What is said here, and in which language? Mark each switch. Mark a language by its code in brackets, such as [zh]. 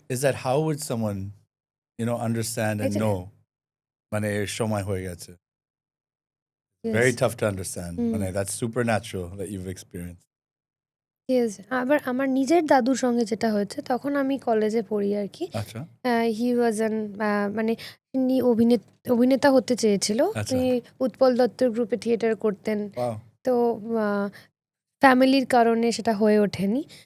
[en] is that how would someone understand and [bn] এটা know মানে এর সময় হয়ে গেছে [en] yes, very tough to understand hmm, মানে that's supernatural that you've experienced yes. [bn] আবার আমার নিজের দাদুর সঙ্গে যেটা হয়েছে, তখন আমি কলেজে পড়ি আর কি। আচ্ছা [en] he was an [bn] মানে তিনি অভিনেতা হতে চেয়েছিল। আচ্ছা তিনি উৎপল দত্তের গ্রুপে থিয়েটার করতেন। [en] wow [bn] তো ফ্যামিলির কারণে সেটা হয়ে ওঠেনি।